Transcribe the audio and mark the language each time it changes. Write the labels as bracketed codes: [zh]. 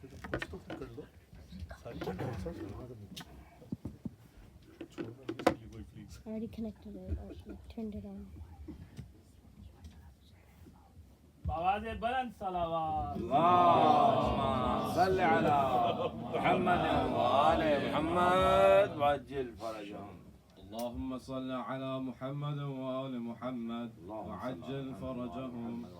[hi] कुछ तो फिर कर लो सारी चीज़ बहुत सारी बना दो छोड़ना नहीं इसके लिए कोई please [en] I already connected it or turned it on. [hi] आवाज़ बुलंद सलावत [ar] اللهم صل على محمد وآل محمد وعجل فرجهم. اللهم صل على محمد وآل محمد وعجل فرجهم.